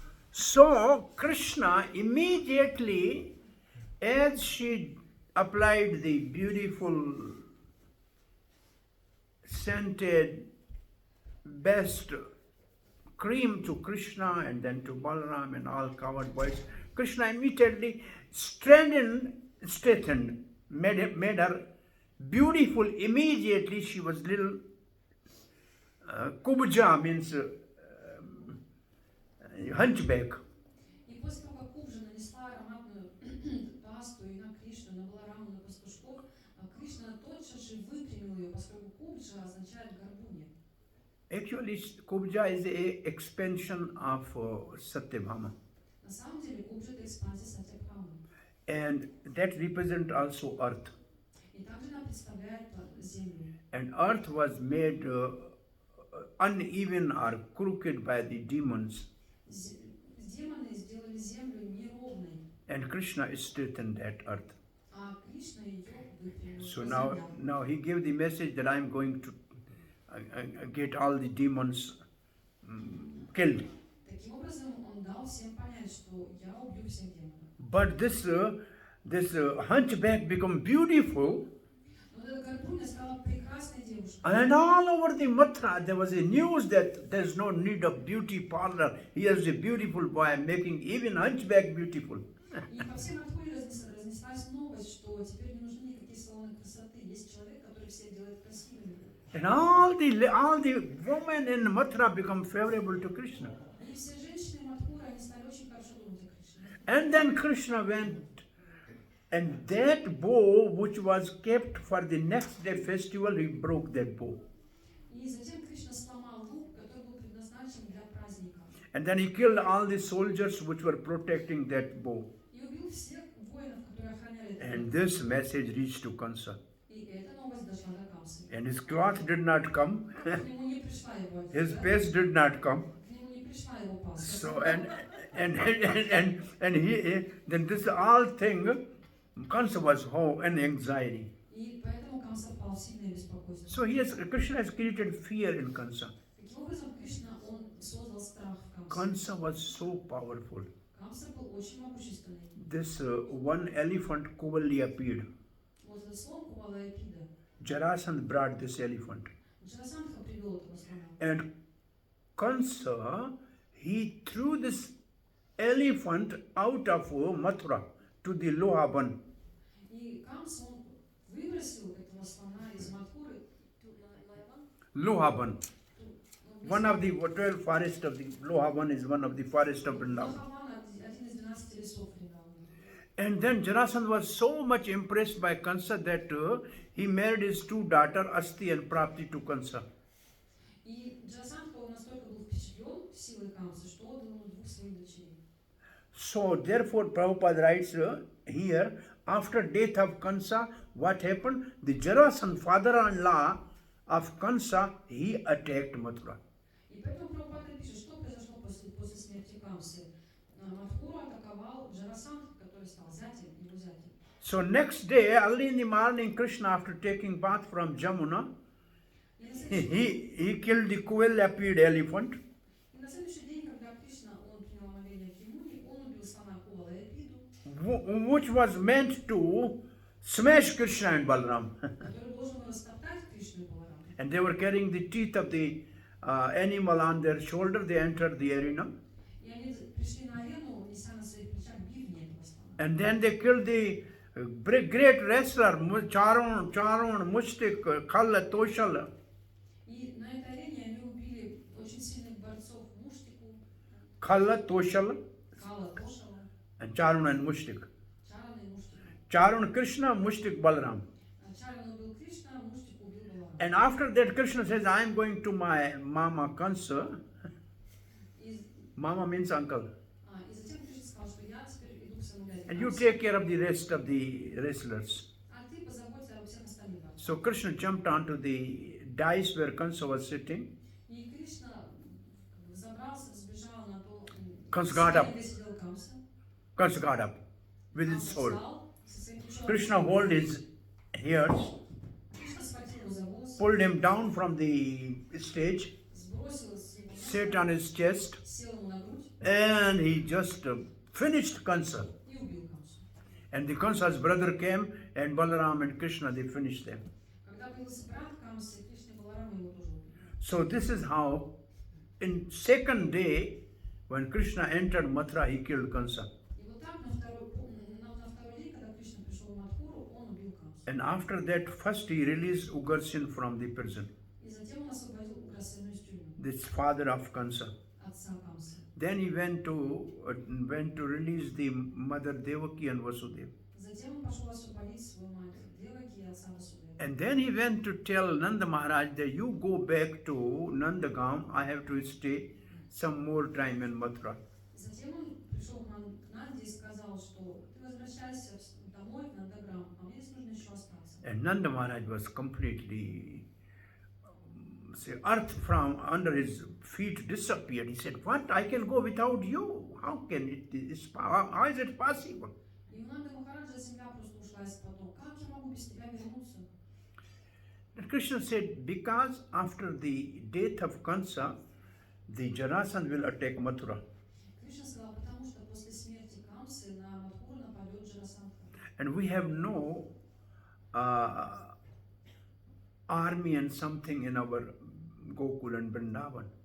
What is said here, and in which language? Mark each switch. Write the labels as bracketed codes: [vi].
[en] So Krishna immediately, as she applied the beautiful scented best cream to Krishna and then to Balaram and all cowherd boys, Krishna immediately straightened, made her beautiful. Immediately she was little kubja, means hunchback. [ru] И после того, как Кубджа нанесла ароматную пасту и на Кришну, на Балараму, на пастушков, Кришна тотчас же выпрямил ее, поскольку Кубджа означает горбуня. [en] Actually, kubja is a expansion of Satyabhama, [ru] На самом деле Кубджа это экспансия Сатьябхамы. [en] and that represents also earth. [ru] И также она представляет землю. [en] And earth was made uneven or crooked by the demons, [ru] Демоны сделали землю неровной, [en] and Krishna straightened that earth. [ru] а Кришна ее выпрямил. [en] So now he gave the message that I am going to get all the demons killed. [ru] Таким образом, он дал всем понять, что я убью всех демонов. [en] But this hunchback become beautiful, [ru] Но эта горбуня стала прекрасной девушкой. [en] and all over the Mathura there was a news that there is no need of beauty parlor. Here's a beautiful boy making even hunchback beautiful. [ru] И по всей Мадхуре разнеслась новость, что теперь не нужны никакие салоны красоты. Есть человек, который всех делает красивыми. [en] And all the women in Mathura become favorable to Krishna. [ru] И все женщины Мадхуры, они стали очень хорошо думать о Кришне. [en] And then Krishna went, and that bow which was kept for the next day festival, he broke that bow. [ru] И затем Кришна сломал лук, который был предназначен для праздника. [en] And then he killed all the soldiers which were protecting that bow. [ru] И убил всех воинов, которые охраняли этот лук. [en] this message reached to Kansa. [ru] И эта новость дошла до Камсы. [en] And his cloth did not come, [ru] К нему не пришла его [en] his [ru] одежда, [en] paste did not come. [ru] к нему не пришла его паска. [en] So and he then this all thing, Kansa was in anxiety. [ru] И поэтому Камса впал в сильное беспокойство. [en] So Krishna has created fear in Kansa. [ru] Таким образом, Кришна, он создал страх в Камсе. [en] Kansa was so powerful. [ru] Камса был очень могущественный. [en] This one elephant Kuvalli appeared. [ru] Вот этот слон Кувалаэпида, [en] Jarasandh brought this elephant. [ru] Джарасандха привел этого слона. [en] And Kansa, he threw this elephant out of Mathura to the Lohaban. [ru] И Камс, он выбросил этого слона из Мадхуры [en] Lohaban. One of the 12 forests of the Lohaban is one of the forests of Vrindavan. [ru] Лохаван, один из 12 лесов Вриндавана. [en] And then Jarasandh was so much impressed by Kansa that he married his two daughters, Asti and Prapti, to Kansa. [ru] И Джарасандха, он настолько был впечатлен силой Камсы, что отдал ему двух своих дочерей. [en] So therefore Prabhupada writes here, after death of Kansa, what happened? The Jarasandh, father-in-law of Kansa, he attacked Mathura. [ru] И поэтому Прабхупада пишет, что произошло после смерти Камсы. Мадхуру атаковал Джарасандх, который стал зятем, его зятем. [en] So next day, early in the morning, Krishna, after taking bath from Jamuna, [ru] И на следующий [en] he killed the Kuvalli elephant. [ru] И на следующий день, когда Кришна, он принял омовение в Ямуне, он убил слона Кувалаэпиду, [en] Which was meant to smash Krishna and Balaram. [ru] который должен был [en] and they were carrying the teeth of the animal on their shoulder. They entered the arena, [ru] И они пришли на арену, неся на своих плечах бивни этого слона. [en] and then they killed the great wrestler Charon, Mushtik, Khal, Toshal. [ru] И на этой арене они убили очень сильных борцов Муштику, [en] Khal, Toshal, [ru] Кала Тошала, [en] and Charon and Mushtik. [ru] Чарана и Муштику. [en] Charon Krishna, Mushtik Balaram. [ru] Чаран убил Кришна, Муштик убил Баларама. [en] And after that, Krishna says, I am going to my mama Kansa. [ru] И [en] Mama means uncle. [ru] и затем Кришна сказал, что я теперь иду к своему дяде [en] And you [ru] Камсе, [en] take care of the rest of the wrestlers. [ru] а ты позаботься обо всех остальных. [en] So Krishna jumped onto the dais where Kansa was sitting. [ru] И Кришна забрался, взбежал на то, [en] Камса got up. [ru] где сидел Камса. [en] Kansa got up with his [ru] Камса [en] soul. [ru] встал со своим ключом. [en] Krishna held his ears, [ru] Кришна схватил его за волосы, [en] pulled him down from the stage, [ru] сбросил с его [en] sat on his chest, [ru] сел ему на грудь [en] and he just finished Kansa. [ru] и убил Камсу. [en] And the Kansa's brother came, and Balaram and Krishna, they finished them. [ru] Когда появился брат Камсы, Кришна и Баларама его тоже убили. [en] So this is how, in second day, when Krishna entered Mathura, he killed Kansa. [ru] И вот так на второй день, когда Кришна пришел в Мадхуру, он убил Камсу. [en] And after that, first he released Ugarsin from the prison, [ru] И затем он освободил Уграсену из тюрьмы, [en] this father of Kansa. [ru] отца Камсы. [en] Then he went to release the mother Devaki and Vasudeva. [ru] Затем он пошел освободить свою мать Деваки и отца Васудева. [en] And then he went to tell Nanda Maharaj that you go back to Nandagam, I have to stay some more time in Mathura. [ru] Затем он пришел к Нанде и сказал, что ты возвращайся домой, в Нандаграм, а мне здесь нужно еще остаться. [en] And Nanda Maharaj was completely, earth from under his feet disappeared. He said, what? I can go without you? How can how is it possible? [ru] И у Нанды Махараджа земля просто ушла из-под ног. Как я могу без тебя вернуться? [en] And Krishna said, because after the death of Kansa, the Jarasandha will attack Mathura. [ru] Кришна сказал, потому что после смерти Камсы на Мадхуру нападет Джарасандха. [en] And we have no army and something in our Gokul and Vrindavan.